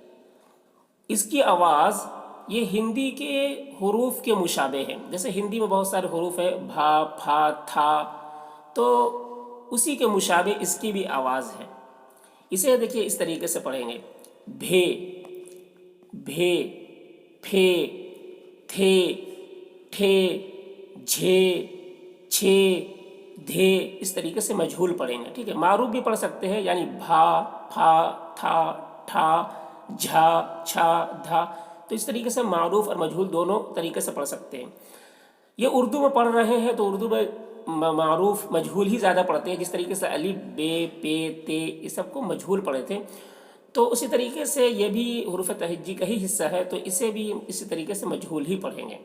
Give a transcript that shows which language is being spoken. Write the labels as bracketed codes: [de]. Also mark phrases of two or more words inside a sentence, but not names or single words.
[ur] اس کی آواز یہ ہندی کے حروف کے مشابہ ہے، جیسے ہندی میں بہت سارے حروف ہیں، بھا، پھا، تھا، تو اسی کے مشابہ اس کی بھی آواز ہے۔ اسے دیکھیے اس طریقے سے پڑھیں گے: بھے، بھے، پھے، تھے، ٹھے، جھے، چھے، دھے، اس طریقے سے مجہول پڑھیں گے۔ ٹھیک ہے، معروف بھی پڑھ سکتے ہیں، یعنی بھا، پھا، تھا، ٹھا، جھا، چھا، دھا، تو اس طریقے سے معروف اور مجہول دونوں طریقے سے پڑھ سکتے ہیں۔ یہ اردو میں پڑھ رہے ہیں تو اردو میں معروف مجہول ہی زیادہ پڑھتے ہیں، جس طریقے سے الف، بے، پے، تے، یہ سب کو مجہول پڑھے تھے، تو اسی طریقے سے یہ بھی حروف تہجی کا ہی حصہ ہے، تو اسے بھی اسی طریقے سے مجہول ہی پڑھیں گے۔